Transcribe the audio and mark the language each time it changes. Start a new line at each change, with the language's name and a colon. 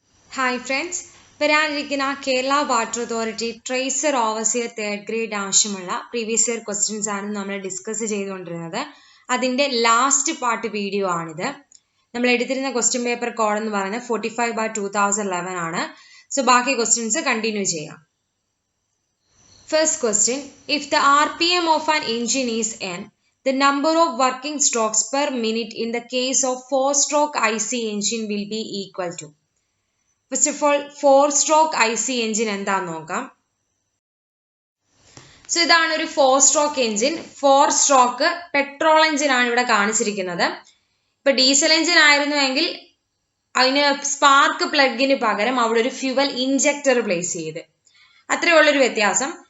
Malayalam: Hi friends, വരാനിരിക്കുന്ന Kerala water authority tracer overseer third grade ആവശ്യമുള്ള previous year questions ആണ് നമ്മൾ ഡിസ്കസ് ചെയ്തുകൊണ്ടിരുന്നത്. അതിൻ്റെ ലാസ്റ്റ് പാർട്ട് വീഡിയോ ആണിത്. നമ്മൾ എടുത്തിരുന്ന ക്വസ്റ്റ്യൻ പേപ്പർ കോഡ് എന്ന് പറയുന്നത് 45/2011 ആണ്. സോ ബാക്കി ക്വസ്റ്റ്യൻസ് കണ്ടിന്യൂ ചെയ്യാം.
English: First question, if the RPM of an engine is n, the number of working strokes per minute in the case of 4-stroke IC engine will be equal to. First of all, 4-stroke IC engine
Malayalam: എന്താന്ന് നോക്കാം. So ഇതാണ് ഒരു 4-stroke engine. 4-stroke petrol engine ആണ് ഇവിടെ കാണിച്ചിരിക്കുന്നത്. ഇപ്പൊ diesel engine ആയിരുന്നുവെങ്കിൽ അതിന് spark പ്ലഗിന് പകരം അവിടെ ഒരു ഫ്യൂവൽ ഇഞ്ചക്ടർ പ്ലേസ് ചെയ്ത്, അത്രേ ഉള്ളൊരു വ്യത്യാസം.